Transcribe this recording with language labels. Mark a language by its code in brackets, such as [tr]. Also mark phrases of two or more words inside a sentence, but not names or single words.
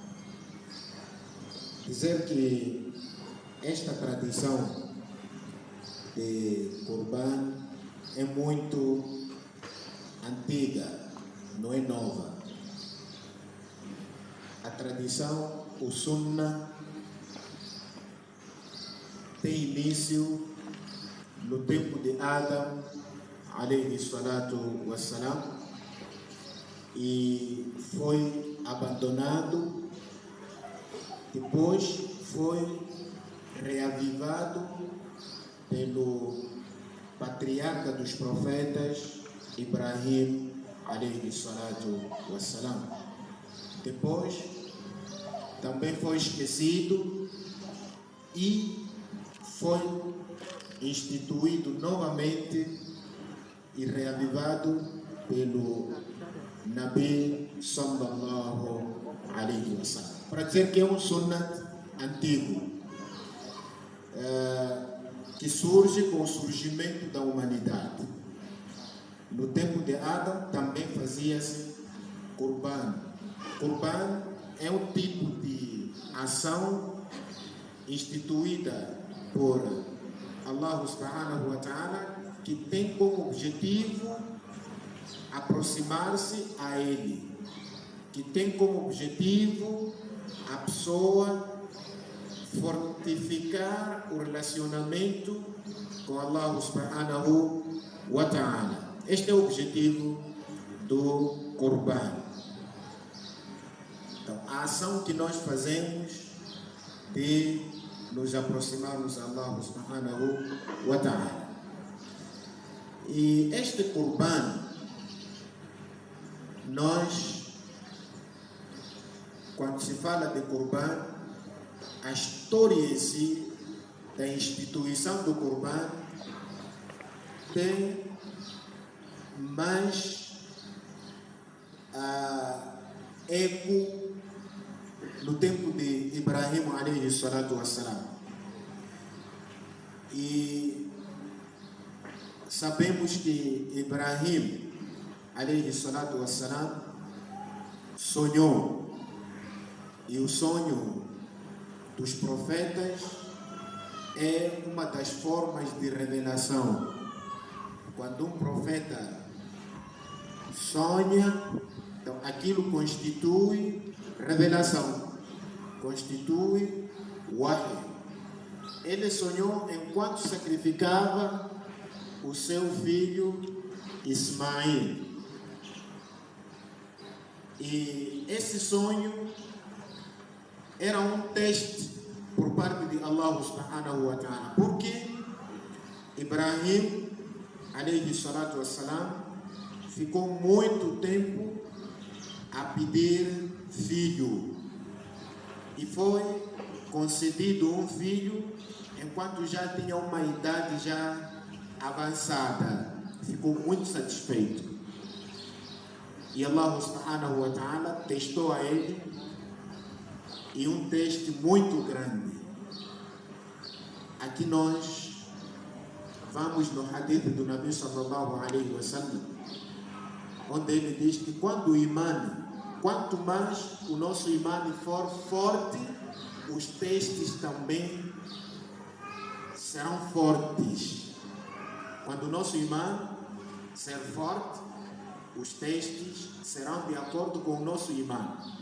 [pt] Dizer que esta tradição de Qurban é muito antiga, não é nova. A tradição, o Sunnah, tem início no tempo de Adam, [ar] عليه الصلاة والسلام, [pt] e foi abandonado. Depois foi reavivado pelo patriarca dos profetas, [ar] Ibrahim, عليه الصلاة والسلام. [pt] Depois também foi esquecido e foi instituído novamente e reavivado pelo [ar] نبي صلى الله عليه وسلم. [pt] Para dizer que é um sunnat antigo, que surge com o surgimento da humanidade. No tempo de Adão também fazia-se Qurban. Qurban é um tipo de ação instituída por [ar] الله سبحانه وتعالى, [pt] que tem como objetivo aproximar-se a Ele, que tem como objetivo a pessoa fortificar o relacionamento com [ar] الله سبحانه وتعالى. [pt] Este é o objetivo do Qurban. Então, a ação que nós fazemos de nos aproximarmos a [ar] الله سبحانه وتعالى. [pt] E este Qurban, quando se fala de Qurban, a história em si da instituição do Qurban tem mais eco no tempo de Ibrahim [ar] عليه الصلاة والسلام. [pt] E sabemos que Ibrahim [ar] عليه الصلاة والسلام [pt] sonhou, e o sonho dos profetas é uma das formas de revelação. Quando um profeta sonha, então aquilo constitui revelação, constitui wahy. Ele sonhou enquanto sacrificava o seu filho Ismael. E esse sonho era um teste por parte de [ar] الله سبحانه وتعالى, [pt] porque Ibrahim [ar] عليه الصلاة والسلام [pt] ficou muito tempo a pedir filho, e foi concedido um filho enquanto já tinha uma idade já avançada. Ficou muito satisfeito, e [ar] الله سبحانه وتعالى [pt] testou a ele, e um teste muito grande. Aqui nós vamos no hadith do [ar] نبي صلى الله عليه وسلم, [pt] onde ele diz que quanto mais o nosso imã for forte, os testes também serão fortes. Quando o nosso imã ser forte, os testes serão de acordo com o nosso imã.